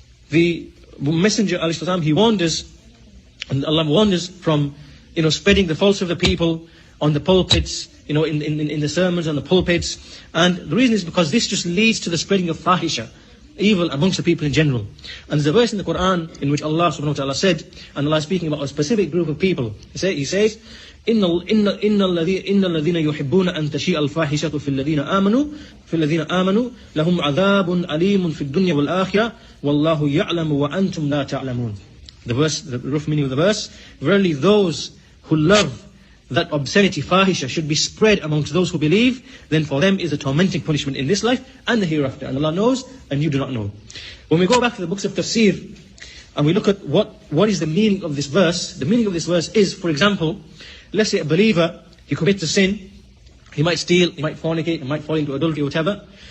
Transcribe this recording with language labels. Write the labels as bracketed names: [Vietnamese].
[English] The Messenger, ﷺ, he warned us, and Allah warned us from, spreading the falsehood of the people on the pulpits, in the sermons, on the pulpits. And the reason is because this just leads to the spreading of fahisha, evil amongst the people in general. And there's a verse in the Quran in which Allah subhanahu wa ta'ala said, and Allah is speaking about a specific group of people. He says, [Arabic] إن الذين يحبون أن تشيء الفاحشة في الذين آمنوا لهم عذاب أليم في الدنيا والآخرة والله يعلم وأنتم لا تعلمون. [English] The verse, the rough meaning of the verse, verily those who love that obscenity, fahisha, should be spread amongst those who believe, then for them is a tormenting punishment in this life and the hereafter. And Allah knows, and you do not know. When we go back to the books of tafsir, and we look at what is the meaning of this verse, the meaning of this verse is, for example, let's say a believer, he commits a sin, he might steal, he might fornicate, he might fall into adultery, whatever.